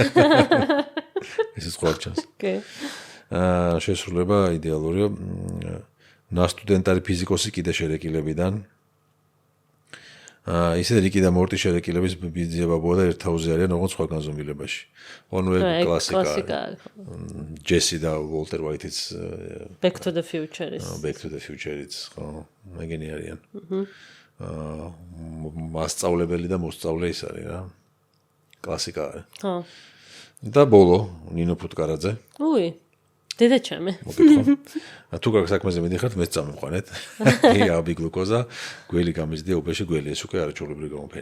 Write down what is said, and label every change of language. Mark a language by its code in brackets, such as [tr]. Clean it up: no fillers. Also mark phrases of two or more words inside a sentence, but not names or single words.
[ka] ეს სხვა ჩანს. კი. შესრულება იდეალურია. ნასტუდენტარი ფიზიკოსი კიდე შერეკილებიდან. ისე რიკი და მორტი შერეკილების ბიძიებაბოა და ერთაუზე არიან ოღონდ სხვა განზომილებაში. ონუ კლასიკა. ჯესი და ვოლტერ ვაიტიც Back to the Future-ის. Back to the Future-იც, ხო, ეგენი არიან. მასწავლებელი და მოსწავლე ის არის რა. კლასიკა არის. ხო. და ბოლო ნინო ფუტკარაძე. უი. დედა ჩემი. მოგეთხოვ. თუ გაქვს საქმეზე მიდიხართ, მეც წამიყვანეთ. კი, აბი გლუკოზა, გველი გამიზდია უბეში გველი, ეს უკვე არაჩვეულებრივი გამოფენა.